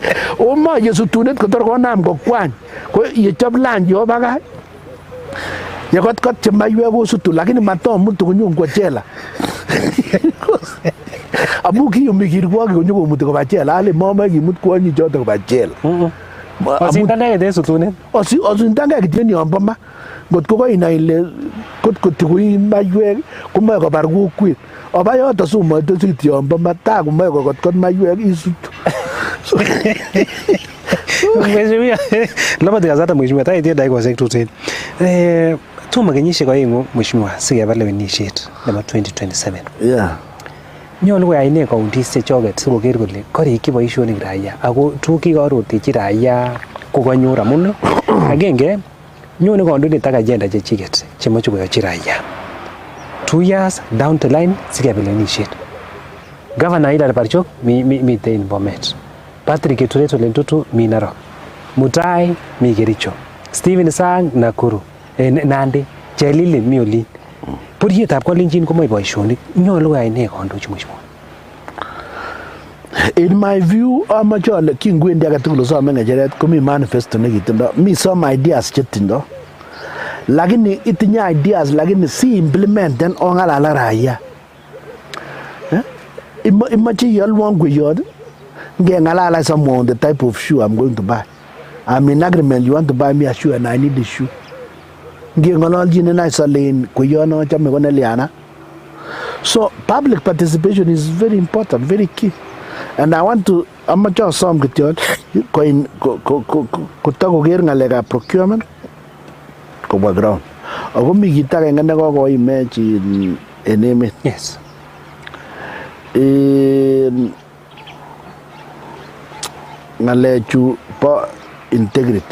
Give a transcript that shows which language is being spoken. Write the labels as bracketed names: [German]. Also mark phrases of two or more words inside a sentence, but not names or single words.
[Kalenjin] Omoche sutunet kotor konam kokwany ko yechop lunch yo bakach yekotkot chemaiwek kosutu lakini matomutu konyon kwa jela amu kiyumi kirwoki konyo komuti koba jela ale momoe kimut kwonyi choto koba jela osindangei sutunet osindangei kityo yombo ma ngotko koinai ile kotkotikoii maiwek komoe kobar kokwet oba yoto somoito sikit yombo ma taa komoe kokotkot maiwek isutu [Swahili] Mheshimiwa, labda [Kalenjin] tikazata mheshimiwa taitie dakikoshek tuten. Tomo kenyisiek oeng'u mheshimiwa sikeba lewenisiet nebo 2027. [English] Yeah. [Kalenjin] Nyolu koyai ne counties chechoket sikoker kole korikyi boisionik raia ako tuguk chekorotechi raia kokanyor amun agenge nyone kandoindet ak agenda chechiket chemoche koyochi raia 2 [English] years down the line [Kalenjin] sikeba lewenisiet. Governor Hilary Barchok miten Bomet. Patrick Keturet Olentutu mi Narok. Mutai mi Kericho. Stephen Sang Nakuru. Nandi Chelilin mi olin. Buryetab Kalenjin komoe boisionik. Nyolu koyai ne kandochi mheshimiwa? [English] In my view, [Kalenjin] amoche ale kingwendi age tugul osome ng'echeret komi manifesto nekitindo. Mi [English] some ideas [Kalenjin] chetindo. Lakini itinye ideas lakini si implementen ong'alal ak raia. Imoche ialwon kweyot ngeng'alal [English] somewhere on the type of shoe I'm going to buy. I'm in agreement, you want to buy me a shoe and I need the shoe. [Kalenjin] Ngeng'ololchin isolen kweyot nochome ko neliana. [English] So public participation is very important, very key. And I want to [Kalenjin] amache asom kityo kotakoker ng'alekab procurement kobwa ground. Ako mi kit agenge nekokoimech en emet. [English] Yes. [Kalenjin] Ng'alechu bo integrity.